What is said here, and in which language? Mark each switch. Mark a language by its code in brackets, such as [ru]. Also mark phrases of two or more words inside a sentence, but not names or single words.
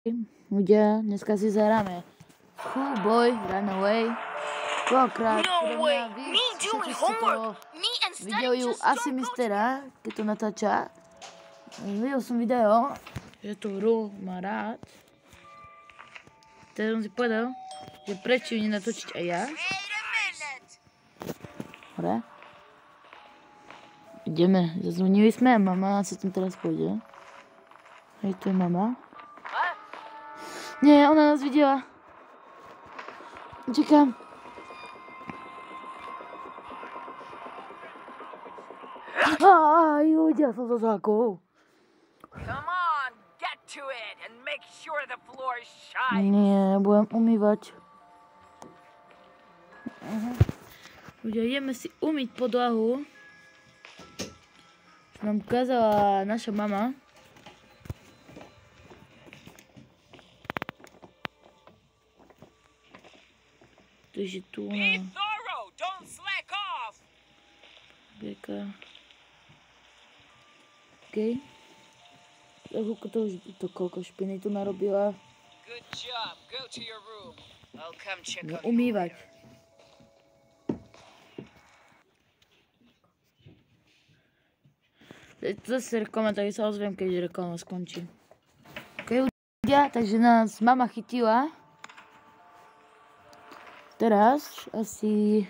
[sk] Ľudia, dneska si zahráme [en] Schoolboy Runaway. [sk] Dvakrát, [en] No way! Me doing homework! Me and studying just [sk] asi [en] don't go [sk] mistera, keď to natáča. Videl som video, že tú hru má rád. Teraz som si povedal, že prečo ju nenatočiť aj ja. Dobre. Ideme, zazvonili sme a mama sa tam teraz pôjde. Hej, to je mama. Nie, ona nás videla. Čekám. Uvidela som to zákou. [en] Come on, get to it and make sure the floor shines. [sk] Nie, budem umývať. Ľudia, ideme si umyť podlahu. Čo nám ukázala naša mama. Takže tu [en] Be thorough, don't slack off. [sk] Beka. OK. To koľko špiny tu narobila. [en] Good job. Go to your room. I'll come check [sk] No, [en] on you [sk] umývať. Zase reklama, tak sa ozviem, keď reklama skončí. OK, ľudia, takže nás mama chytila. Teraz asi...